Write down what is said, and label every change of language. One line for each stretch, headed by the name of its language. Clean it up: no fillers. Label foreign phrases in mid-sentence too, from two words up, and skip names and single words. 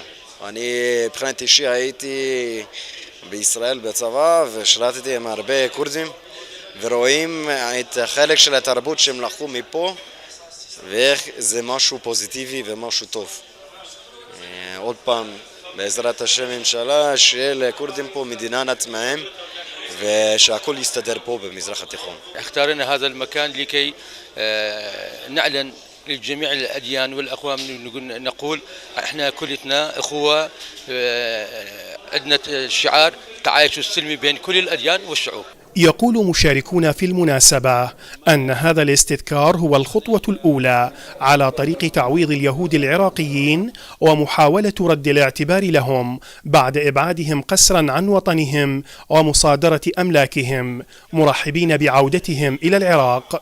Hebrew: אני מבחינת אישי הייתי בישראל בצבא ושרתתי עם הרבה כורדים ורואים את החלק של התרבות שהם לקחו מפה ואיך זה משהו פוזיטיבי ומשהו טוב. עוד פעם, בעזרת השם אינשאללה, שיהיה לכורדים פה מדינה עצמאיים ושהכל יסתדר פה במזרח התיכון.
Arabic: اختارنا هذا المكان لكي نعلن لجميع الأديان والأقوام، نقول احنا كلنا اخوة، عندنا الشعار تعايش السلمي بين كل الأديان والشعوب. يقول مشاركون في المناسبة أن هذا الاستذكار هو الخطوة الأولى على طريق تعويض اليهود العراقيين ومحاولة رد الاعتبار لهم بعد إبعادهم قسرا عن وطنهم ومصادرة أملاكهم، مرحبين بعودتهم إلى العراق.